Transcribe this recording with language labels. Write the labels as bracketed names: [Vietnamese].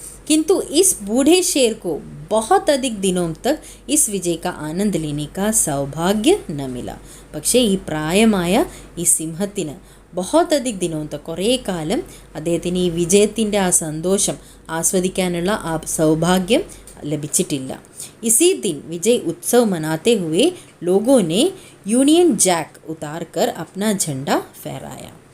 [Hindi] किंतु इस बूढ़े शेर को बहुत अधिक दिनों तक इस विजय का आनंद लेने का सौभाग्य न मिला. [Malayalam] പക്ഷേ ഈ പ്രായമായ ഈ സിംഹത്തിന് [Hindi] बहुत अधिक दिनों तक [Malayalam] കുറേ കാലം അദ്ദേഹത്തിന് ഈ വിജയത്തിൻ്റെ ആ സന്തോഷം ആസ്വദിക്കാനുള്ള ആ സൗഭാഗ്യം ലഭിച്ചിട്ടില്ല. [Hindi] इसी दिन विजय उत्सव मनाते हुए लोगों ने यूनियन जैक उतार कर अपना झंडा फहराया.